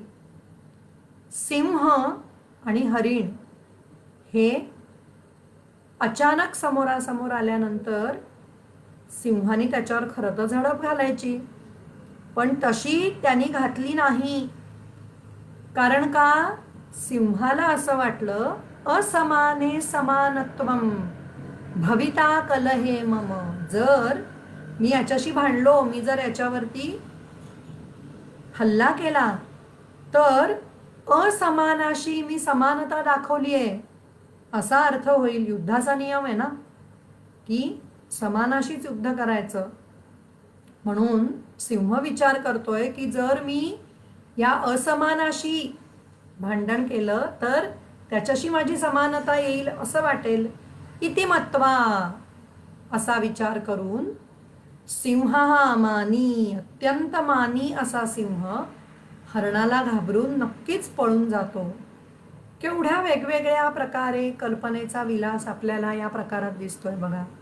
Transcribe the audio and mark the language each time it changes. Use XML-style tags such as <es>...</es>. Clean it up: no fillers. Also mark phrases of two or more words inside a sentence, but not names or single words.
<mr>सिंह आणि हरिण हे अचानक समोरासमोर आल्यानंतर सिंहाने त्याच्यावर खरं तर झडप घालायची, पण तशी त्यांनी घातली नाही. कारण का? सिंहाला असं वाटलं,</mr> <sa>असमाने समानत्वम भविता कलहे मम,</sa> <mr>जर मी याच्याशी भांडलो, मी जर याच्यावरती हल्ला केला तर असमानाशी मी समानता दाखवली आहे असा अर्थ होईल. युद्धाचा नियम आहे ना की समानाशीच युद्ध करायचं. म्हणून सिंह विचार करतोय की जर मी या असमानाशी भांडण केलं तर त्याच्याशी माझी समानता येईल असं वाटेल.</mr> <sa>इति मत्वा,</sa> <mr>असा विचार करून सिंह हा मानी, अत्यंत मानी असा सिंह हरणाला घाबरून नक्कीच पळून जातो. केवढ्या वेगवेगळ्या प्रकारे कल्पनेचा विलास आपल्याला या प्रकारात दिसतोय बघा.</mr>